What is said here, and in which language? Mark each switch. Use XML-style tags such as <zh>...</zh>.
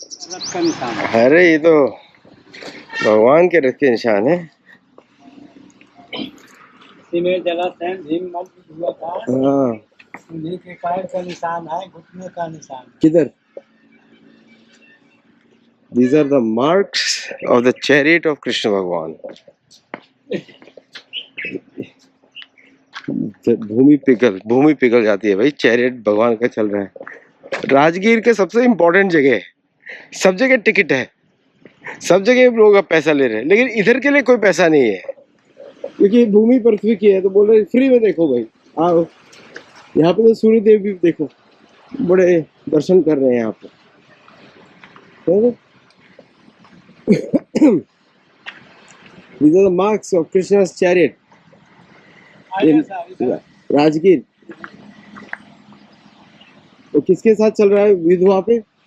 <hi>रथ का निशान है। अरे ये तो भगवान के रथ के निशान है। इसी में जलाशय भीम मल्ल हुआ था, हाँ उन्हीं के पैर का निशान है, घुटने का निशान। किधर?</hi> <en>These are the marks of the chariot of Krishna Bhagwan.</en> <hi>भूमि पिघल जाती है भाई, चैरियट भगवान का चल रहा है। राजगीर के सबसे इम्पोर्टेंट जगह है, सब जगह टिकट है, सब जगह लोग अब पैसा ले रहे हैं, लेकिन इधर के लिए कोई पैसा नहीं है क्योंकि भूमि पृथ्वी की है। तो बोल रहे फ्री में देखो भाई, आओ। यहाँ पे तो सूर्य देव भी देखो, बड़े दर्शन कर रहे हैं यहाँ पे।</hi> <en>These are the marks of Krishna's chariot in Rajgir.</en> <hi>तो किसके साथ चल रहा है युद्ध वहाँ पे?</hi>